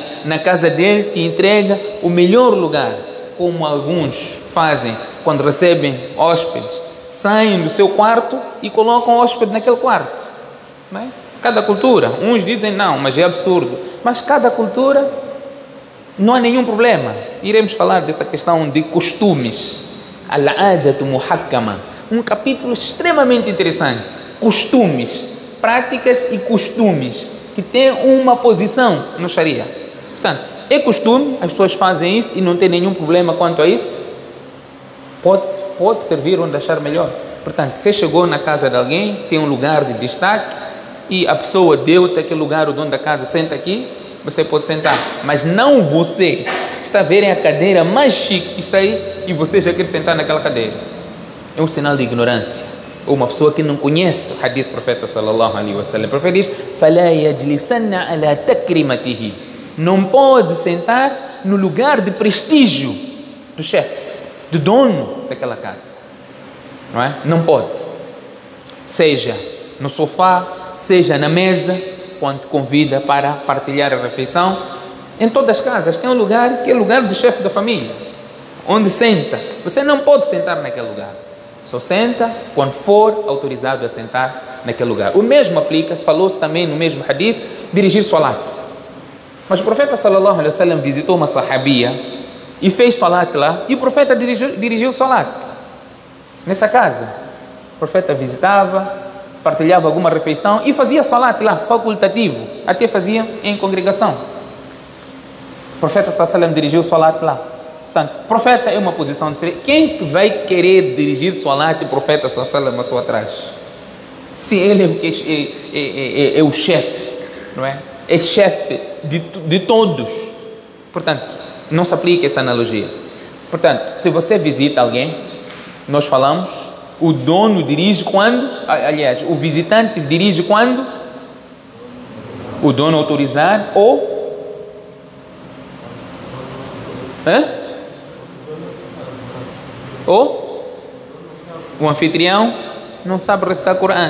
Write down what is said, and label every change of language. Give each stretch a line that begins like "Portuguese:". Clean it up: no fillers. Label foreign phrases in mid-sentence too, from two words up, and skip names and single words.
Portuguese: Na casa dele te entrega o melhor lugar, como alguns fazem quando recebem hóspedes. Saem do seu quarto e colocam o hóspede naquele quarto, não é? Cada cultura, uns dizem não, mas é absurdo. Mas cada cultura, não há nenhum problema. Iremos falar dessa questão de costumes.
Arabic: العادة محكمة.
Portuguese: um capítulo extremamente interessante. Costumes, práticas e costumes, que tem uma posição no Sharia. Portanto, é costume, as pessoas fazem isso e não tem nenhum problema quanto a isso. Pode servir onde achar melhor. Portanto, você chegou na casa de alguém, tem um lugar de destaque e a pessoa deu-te aquele lugar, o dono da casa, senta aqui, você pode sentar. Mas não você está a ver a cadeira mais chique que está aí e você já quer sentar naquela cadeira. É um sinal de ignorância. Ou uma pessoa que não conhece o hadith do profeta
Arabic: صلى الله عليه وسلم.
Portuguese: O profeta diz:
Arabic: فَلَا يَجْلِسَنَّ عَلَى تَكْرِمَتِهِ.
Portuguese: Não pode sentar no lugar de prestígio do chefe, do dono daquela casa. Não é? Não pode. Seja no sofá, seja na mesa, quando te convida para partilhar a refeição. Em todas as casas tem um lugar que é o lugar do chefe da família, onde senta. Você não pode sentar naquele lugar. Só senta quando for autorizado a sentar naquele lugar. O mesmo aplica-se, falou-se também no mesmo hadith, dirigir salat. Mas o profeta
Arabic: صلى الله عليه وسلم
Portuguese: visitou uma sahabia e fez salat lá, e o profeta dirigiu salat nessa casa. O profeta visitava, partilhava alguma refeição e fazia salat lá, facultativo, até fazia em congregação. O profeta
Arabic: صلى الله عليه وسلم
Portuguese: dirigiu salat lá. Portanto, profeta é uma posição diferente. Quem que vai querer dirigir salat e o profeta
Arabic: صلى الله عليه وسلم
Portuguese: a sua atrás? Se ele é o chefe, não é? É chefe de todos. Portanto, não se aplica essa analogia. Portanto, se você visita alguém, nós falamos, o dono dirige quando, aliás, o visitante dirige quando o dono autorizar ou o anfitrião não sabe recitar o Corão.